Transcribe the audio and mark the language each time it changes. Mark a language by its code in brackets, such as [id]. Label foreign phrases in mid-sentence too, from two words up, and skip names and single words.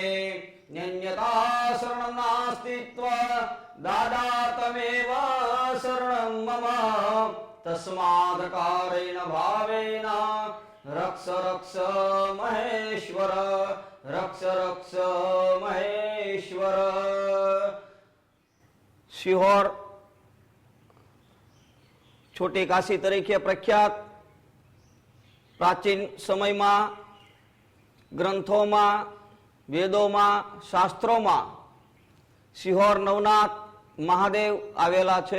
[sa] न्यन्यथा शरणं नास्ति दादातमेव शरणं मम. तस्मादकारेण भावेन रक्ष रक्ष महेश्वर रक्ष रक्ष महेश्वर. [gu] સિહોર છોટી કાશી તરીકે પ્રખ્યાત, પ્રાચીન સમયમાં ગ્રંથોમાં, વેદોમાં, શાસ્ત્રોમાં સિહોર નવનાથ મહાદેવ આવેલા છે.